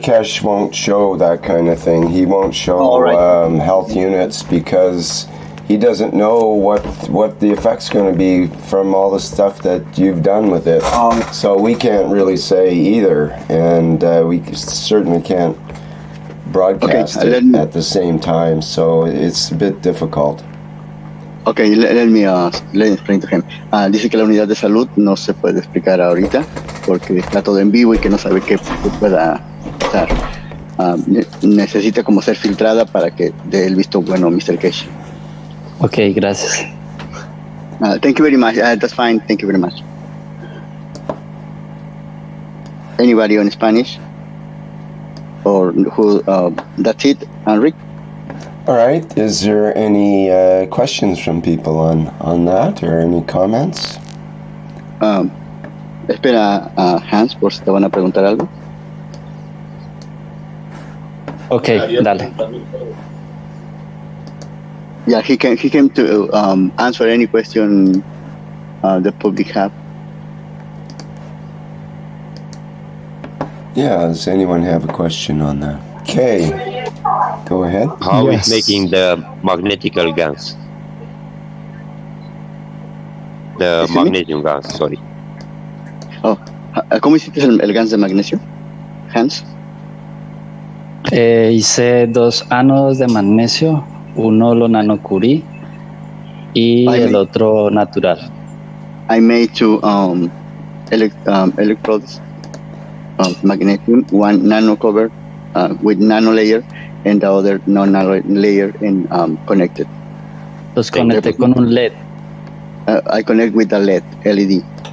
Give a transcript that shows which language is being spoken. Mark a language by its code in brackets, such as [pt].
[en] Keshe won't show that kind of thing. He won't show health units because he doesn't know what the effect's going to be from all the stuff that you've done with it. So we can't really say either, and we certainly can't broadcast it at the same time. So it's a bit difficult. Okay, let me explain to him. [es] Dice que la unidad de salud no se puede explicar ahorita porque está todo en vivo y que no sabe qué pueda estar. Necesita como ser filtrada para que dé el visto bueno, Mr. Keshe. Ok, gracias. [en] Thank you very much. That's fine. Thank you very much. Anybody on Spanish? Or who? That's it, Enrique? All right. Is there any questions from people on that or any comments? [es] Espera, Hans, por si te van a preguntar algo. Ok, dale. [en] Yeah, he came to answer any question the public have. Yeah, does anyone have a question on that? Okay, go ahead. How is making the magnetical gas? The magnesium gas, sorry. [es] Oh, ¿cómo hiciste el gas de magnesio, Hans? Hice 2 ánodos de magnesio, uno lo nanocubrí y el otro natural. [en] I made 2 electrodes of magnesium, one nano cover with nano layer and the other non-nano layer and connected. [es] Los conecté con un LED. [en] I connect with the LED.